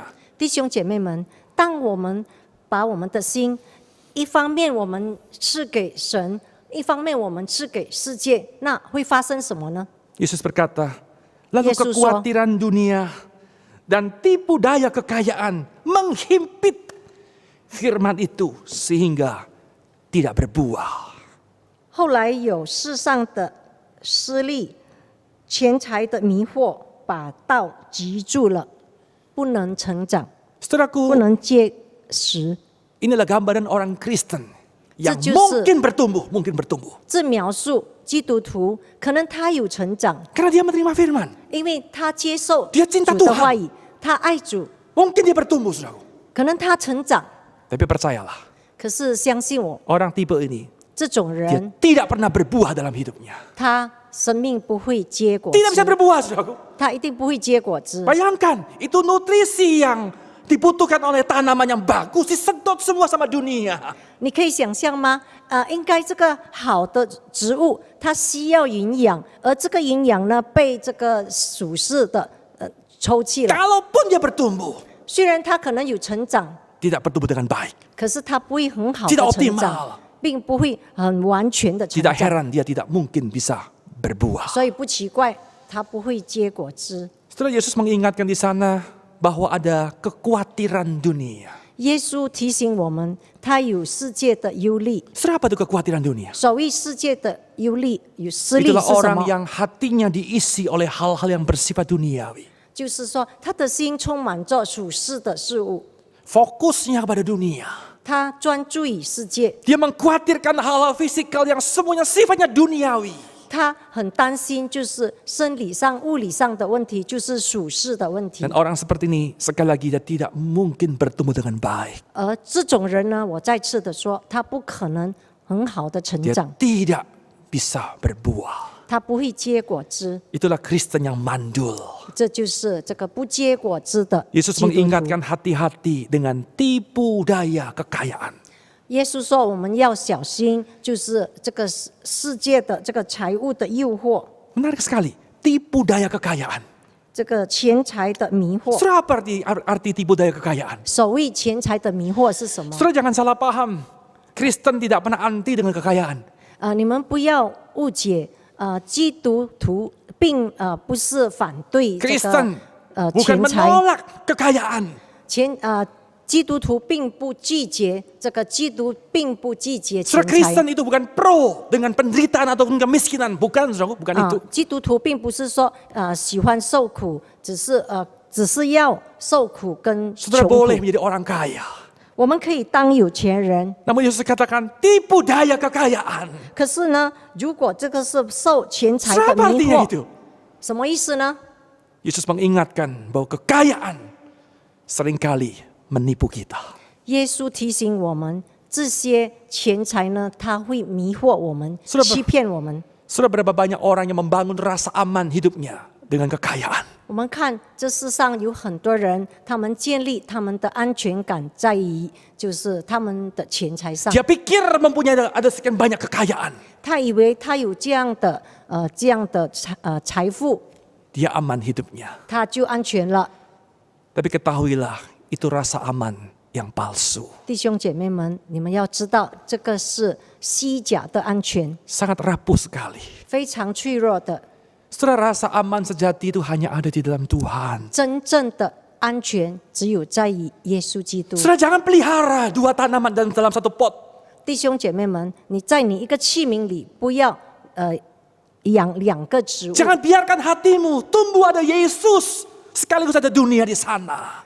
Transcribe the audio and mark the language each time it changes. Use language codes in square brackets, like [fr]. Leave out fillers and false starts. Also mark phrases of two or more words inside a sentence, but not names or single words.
[zh] 弟兄姐妹们，当我们把我们的心，一方面我们赐给神，一方面我们赐给世界，那会发生什么呢？ [id] Yesus berkata, lalu Yesus kekhawatiran dunia dan tipu daya kekayaan menghimpit firman itu sehingga tidak berbuah. [zh] 后来有世上的私利、钱财的迷惑，把道击住了，不能成长，不 [id] Saudaraku, [zh] 能结实。 [id] inilah gambaran orang Kristen yang [zh] 这就是- [id] mungkin bertumbuh. [zh] 这描述基督徒可能他有成长， [id] Karena dia menerima firman. [zh] 因为他接受 [id] Dia cinta [zh] 主的 [id] Tuhan. [zh] 话语，他爱主， [id] Mungkin dia bertumbuh, saudaraku. [zh] 可能他成长。 [id] Tapi percayalah, [zh] 可是相信我， [id] orang tipe ini [zh] 这种 [id] dia [zh] 人 [id] tidak pernah berbuah dalam hidupnya. [zh] 他生命不会结果 [id] Tidak bisa [zh] 子， [id] berbuah, saudaraku. [zh] 他一定不会结果子。 [id] Bayangkan, itu nutrisi yang dibutuhkan oleh tanaman yang bagus, disedot semua sama dunia. [zh] 你可以想象吗？应该这个好的植物，它需要营养，而这个营养呢，被这个属世的抽弃了。 [id] Kalaupun dia bertumbuh, [zh] 虽然它可能有成长， [id] tidak bertumbuh dengan baik. [zh] 可是它不会很好 [id] Tidak [zh] 的成 [id] optimal [zh] 长，并不会很完全的成 [id] Tidak [zh] 长。 [id] heran dia tidak mungkin bisa berbuah. [zh] 所以不奇怪，它不会结果子。 [id] Setelah Yesus mengingatkan di sana bahwa ada kekhawatiran dunia. [zh] 耶稣提醒我们，他有世界的忧虑， [id] Setelah apa itu kekhawatiran dunia? [zh] 所谓世界的忧虑有私利 [id] Itulah [zh] 是什 [id] orang [zh] 么？ [id] yang hatinya diisi oleh hal-hal yang bersifat duniawi. [zh] 就是说，他的心充满着属世的事物， [id] Fokusnya kepada dunia. [zh] 他专注于世界， [id] Dia mengkhawatirkan hal-hal fisikal yang semuanya sifatnya duniawi. [zh] 他很担心，就是生理上、物理上的问题，就是属世的问题。 [id] Dan orang seperti ini sekali lagi dia tidak mungkin bertumbuh dengan baik. [zh] 而这种人呢，我再次的说，他不可能很好的成 [id] Dia [zh] 长， [id] tidak bisa berbuah. [zh] 他不会结果子。 [id] Itulah Kristen yang mandul. [zh] 这就是这个不结果子的 [id] Yesus [zh] 基督徒。 [id] mengingatkan hati-hati dengan tipu daya kekayaan. [zh] 耶稣说，我们要小心，就是这个世界的这个财物的诱惑， [id] Menarik sekali, tipu daya kekayaan. [zh] 这个钱财的迷惑。 [id] Saudara, apa arti tipu daya kekayaan? [zh] 所谓钱财的迷惑是什么？ [id] Saudara jangan salah paham. Kristen tidak pernah anti dengan kekayaan. [zh] 你们不要误解，基督徒并不是反对这 [id] Kristen [zh] 个 [id] bukan [zh] 钱财， [id] menolak kekayaan. [zh] 基督徒并不拒绝这个，基督并不拒绝钱 [id] Saudara, [zh] 财。 [id] Kristen itu bukan pro dengan penderitaan ataupun kemiskinan, bukan, saudara, bukan itu. [zh] 基督徒并不是说喜欢受苦，只是要受苦跟 [id] Saudara [zh] 穷 [id] boleh [zh] 苦。 [id] menjadi orang kaya. [zh] 我们可以当有钱人， [id] Namun Yesus katakan tipu daya kekayaan. [zh] 可是呢，如果这个是受钱财 [id] Saudara, [zh] 的 [id] apa [zh] 迷 [id] artinya [zh] 惑， [id] itu? [zh] 什么意思呢？ [id] Yesus mengingatkan bahwa kekayaan seringkali menipu kita. [zh] 耶稣提醒我们，这些钱财呢，它会迷惑我们， [id] Sudah [zh] 欺骗我们。 [id] Sudah berapa banyak orang yang membangun rasa aman hidupnya dengan kekayaan. [zh] 我们看这世上有很多人，他们建立他们的安全感在于就是他们的钱财上。 [id] Dia pikir mempunyai ada sekian banyak kekayaan. [zh] 他以为他有这样的财富， [id] Dia aman hidupnya. [zh] 他就安全了。 [id] Tapi ketahuilah, itu rasa aman yang palsu. [zh] 弟兄姐妹们，你们要知道，这个是虚假的安全， [id] Sangat rapuh sekali. [zh] 非常脆弱的。 [id] Saudara, rasa aman sejati itu hanya ada di dalam Tuhan. [zh] 真正的安全只有在于耶稣基督。 [id] Saudara, jangan pelihara dua tanaman dalam satu pot. [zh] 弟兄姐妹们，你在你一个器皿里，不要养两个植物， [id] Jangan biarkan hatimu tumbuh ada Yesus sekaligus ada dunia di sana.